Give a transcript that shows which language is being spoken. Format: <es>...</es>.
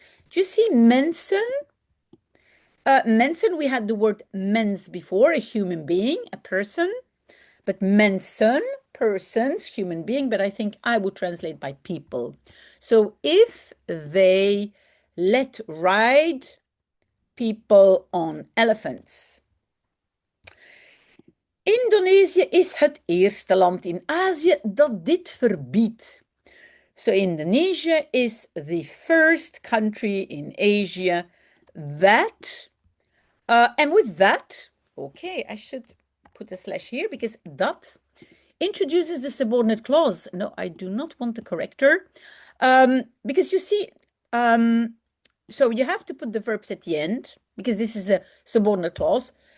<en>Do you see mensen? Mensen, we had the word mens before, a human being, a person. But mensen, persons, human being, but I think I would translate by people. So if they let ride people on elephants.</en> <nl>Indonesië is het eerste land in Azië dat dit verbiedt.</nl> <en>So Indonesia is the first country in Asia that, and with that, okay, I should put a slash here because that introduces the subordinate clause. No, I do not want the corrector. Because you see, so you have to put the verbs at the end because this is a subordinate clause.</en>